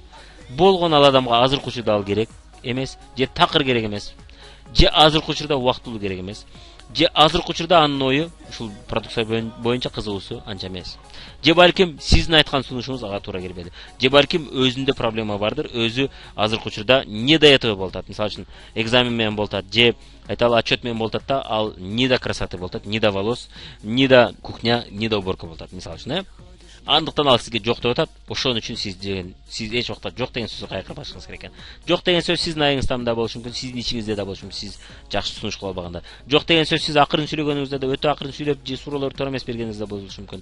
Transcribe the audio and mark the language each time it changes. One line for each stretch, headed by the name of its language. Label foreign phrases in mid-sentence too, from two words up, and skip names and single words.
Kyrgyz: Болгон ал адамга азыркы учурда ал керек эмес, же такыр керек эмес, же азыркы учурда убактылуу керек эмес, же азыркы учурда анын ою ушул продукция боюнча кызыгуусу анча эмес. Же балким сиздин айткан сунушуңуз ага туура келбеди. Же балким өзүндө проблема бардыр, өзү азыркы учурда
Russian: не до этого
Kyrgyz: болуп атат. Мисалы үчүн экзамен менен болуп атат, же айталы отчет менен болуп атат да, ал
Russian: не до красоты
Kyrgyz: болуп атат,
Russian: не до волос, не до кухня, не до уборка
Kyrgyz: болуп атат, мисалы үчүн, Андыктан ал сизге жок деп атат. Ошон үчүн сиз эч убакта жок деген сөздү кайра башыңыз керек экен. Жок деген сөз сиздин айыңызда да болушу мүмкүн, сиздин ичиңизде да болушу мүмкүн, сиз жакшы сунуш кыла албаганда. Жок деген сөз сиз акырын сүйлөгөнүңүздө да, өтө акырын сүйлөп же суроолорду туура эмес бергениңизде болушу мүмкүн.